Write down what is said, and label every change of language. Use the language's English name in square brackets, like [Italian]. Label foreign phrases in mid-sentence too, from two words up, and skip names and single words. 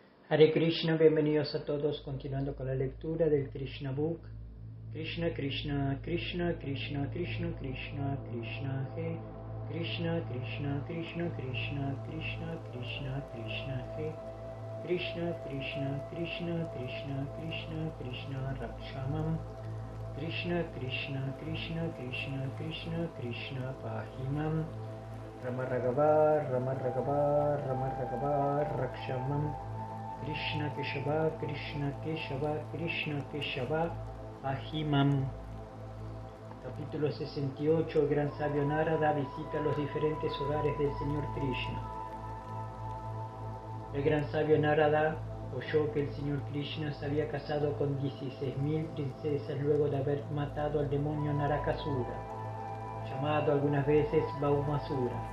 [Sanskrit] Hare Krishna, [Spanish] bienvenidos a todos, continuando con la lectura del Krishna Book. [Sanskrit] Krishna, Krishna, Krishna, Krishna, Krishna, Krishna, Krishna, He. Krishna, Krishna, Krishna, Krishna, Krishna, Krishna, Krishna, He. Krishna, Krishna, Krishna, Krishna, Krishna, Krishna, Rakshamam. Krishna, Krishna, Krishna, Krishna, Krishna, Krishna, Pahimam. Rama Raghavar, Rama Raghavar, Rama Raghavar, Rakshamam. Krishna Keshava, Krishna Keshava, Krishna Keshava, Ahimam. [Spanish] Capítulo 68. El gran sabio Narada visita los diferentes hogares del Señor Krishna. El gran sabio Narada oyó que el Señor Krishna se había casado con 16.000 princesas luego de haber matado al demonio Narakasura, llamado algunas veces Baumasura.